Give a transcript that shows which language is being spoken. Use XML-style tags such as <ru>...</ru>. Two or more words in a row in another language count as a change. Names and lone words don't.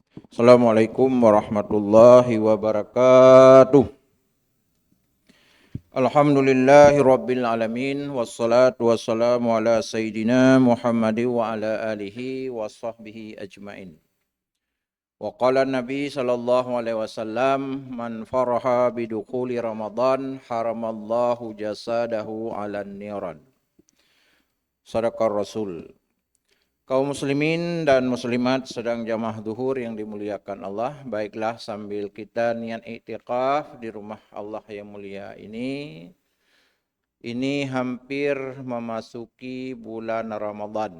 <ar>السلام عليكم ورحمة الله وبركاته. الحمد لله رب العالمين. والصلاة والسلام على سيدنا محمد وعلى آله وصحبه أجمعين. وقال النبي صلى الله عليه وسلم, من فرح بدخول رمضان حرم الله جسده على النيران. صدق الرسول.</ar> <id>Kaum</id> <ar>muslimin dan muslimat</ar> <id>sedang jamaah duhur yang dimuliakan Allah, baiklah sambil kita niat iktikaf di rumah Allah yang mulia ini hampir memasuki bulan Ramadan.</id>